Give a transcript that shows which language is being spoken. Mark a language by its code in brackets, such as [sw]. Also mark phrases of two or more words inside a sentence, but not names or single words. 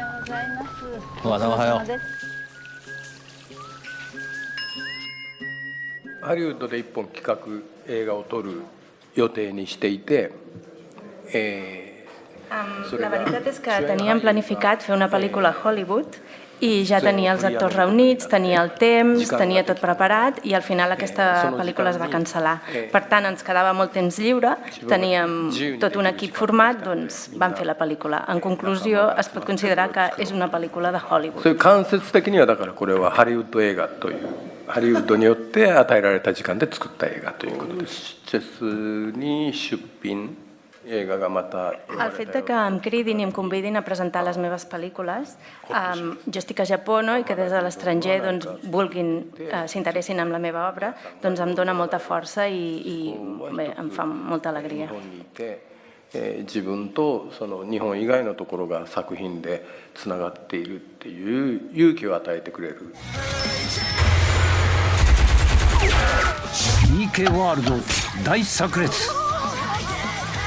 [ja] ざいます。おはよう。ハリウッドで一本企画映画を撮る予定にしていて、 [ca] La veritat és que teníem planificat fer una pel·lícula a Hollywood i ja tenia els actors reunits, tenia el temps, tenia tot preparat i al final aquesta pel·lícula es va cancel·lar. Per tant, ens quedava molt temps lliure, teníem tot un equip format, doncs vam fer la pel·lícula. En conclusió, es pot considerar que és una pel·lícula de [ja] そ Hollywood. ういう間接的にはだからこれはハリウッド映画というハリウッドによって与えられた時間で作った映画ということです。チェスに出品映画がまた [ca] El fet de que em cridin i em convidin a presentar les meves pel·lícules, jo estic a Japó, no? I que des de l'estranger doncs, s'interessin en la meva obra, doncs em dona molta força i bé, em fa molta alegria. [ja] 日本にいて、自分とその日本以外のところが作品でつながっているっていう勇気を与えてくれる。 PK ワールド大炸裂。